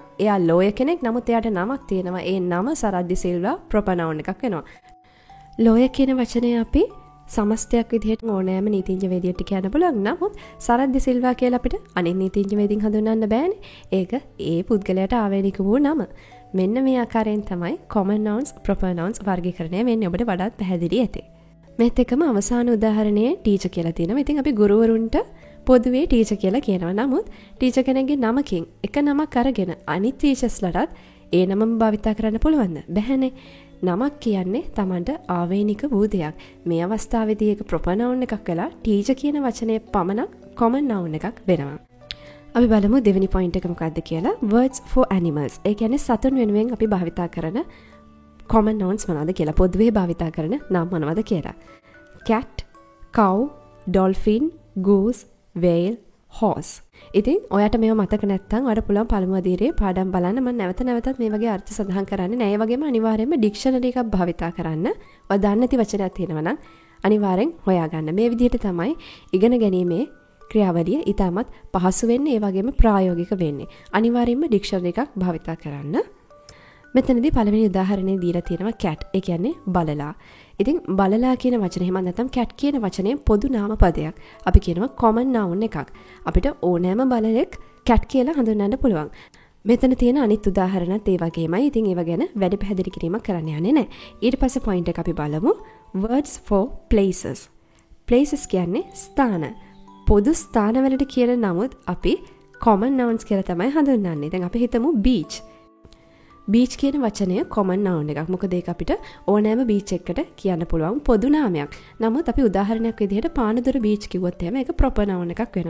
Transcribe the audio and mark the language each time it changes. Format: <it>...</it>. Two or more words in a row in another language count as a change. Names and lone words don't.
<si>එයා lawyer කෙනෙක් නමුත් එයාට නමක් තියෙනවා. ඒ නම සරද්දි සිල්වා</si> <en>proper noun</en> <si>එකක් වෙනවා. lawyer කියන වචනය අපි සමස්තයක් විදිහට ඕනෑම නීතිඥවේදියෙක්ට කියන්න පුළුවන්. නමුත් සරද්දි සිල්වා කියලා අපිට අනිත් නීතිඥවේදීන් හඳුන්වන්න බෑනේ. ඒක ඒ පුද්ගලයාට ආවේනික වූ නම. මෙන්න මේ ආකාරයෙන් තමයි</si> <en>common nouns proper nouns</en> <si>වර්ගීකරණය වෙන්නේ. ඔබට වඩාත් පැහැදිලි ඇති. මේත් එක්කම අවසාන උදාහරණයේ ටීචර් කියලා තියෙනවා. ඉතින් අපි ගුරුවරුන්ට පොදුවේ ටීචර් කියලා කියනවා. නමුත් ටීචර් කෙනෙක්ගේ නමකින් එක නමක් අරගෙන අනිත් ටීචර්ස්ලටත් ඒ නමම භාවිත කරන්න පුළුවන්ද? බැහැනේ. නමක් කියන්නේ Tamanට ආවේනික වූ දෙයක්. මේ අවස්ථාවේදී ඒක</si> <en>proper noun</en> <si>එකක් වෙලා teacher කියන වචනේ පමණක්</si> <en>common noun</en> <si>එකක් වෙනවා. අපි බලමු දෙවෙනි point එක මොකක්ද කියලා.</si> <en>words for animals.</en> <si>ඒ කියන්නේ සතුන් වෙනුවෙන් අපි භාවිතා කරන</si> <en>common nouns</en> <si>මොනවද කියලා. පොදුවේ භාවිතා කරන නම් මොනවද කියලා.</si> <en>cat, cow, dolphin, goose, whale, horse.</en> <si>ඉතින් ඔයාට මේව මතක නැත්නම් ඔයාට පුළුවන් පළමු අදියරේ පාඩම් බලන්න. මම නැවතත් මේ වගේ අර්ථ සඳහන් කරන්නේ නෑ. ඒ වගේම අනිවාර්යයෙන්ම ඩික්ෂනරි එකක් භාවිතා කරන්න. ඔයා දන්නේ නැති වචනයක් තියෙනවා නම් අනිවාර්යෙන් හොයාගන්න. මේ විදිහට තමයි ඉගෙන ගැනීමේ ක්‍රියාවලිය ඊටමත් පහසු වෙන්නේ. ඒ වගේම ප්‍රායෝගික වෙන්නේ. අනිවාර්යයෙන්ම ඩික්ෂනරි එකක් භාවිතා කරන්න. මෙතනදී පළවෙනි උදාහරණය දීලා තියෙනවා cat. ඒ කියන්නේ බලලා. ඉතින් බලලා කියන වචනේ එහෙම නැත්නම් cat කියන වචනේ පොදු නාම පදයක්. අපි කියනවා</si> <en>common noun</en> <si>එකක්. අපිට ඕනෑම බලලෙක් cat කියලා හඳුන්වන්න පුළුවන්. මෙතන තියෙන අනිත් උදාහරණත් ඒ වගේමයි. ඉතින් ඒව ගැන වැඩි පැහැදිලි කිරීමක් කරන්න යන්නේ නැහැ. ඊට පස්සේ point එක අපි බලමු.</si> <en>words for places.</en> <si>places කියන්නේ ස්ථාන. පොදු ස්ථානවලට කියන නමුත් අපි</si> <en>common nouns</en> <si>කියලා තමයි හඳුන්වන්නේ. දැන් අපි හිතමු beach. beach කියන වචනය</si> <en>common noun</en> <si>එකක්. මොකද ඒක අපිට ඕනෑම beach එකකට කියන්න පුළුවන් පොදු නාමයක්. නමුත් අපි උදාහරණයක් විදිහට පානදුර beach කිව්වොත් එහෙම ඒක</si> <en>proper noun</en> <si>එකක් වෙනවා.</si>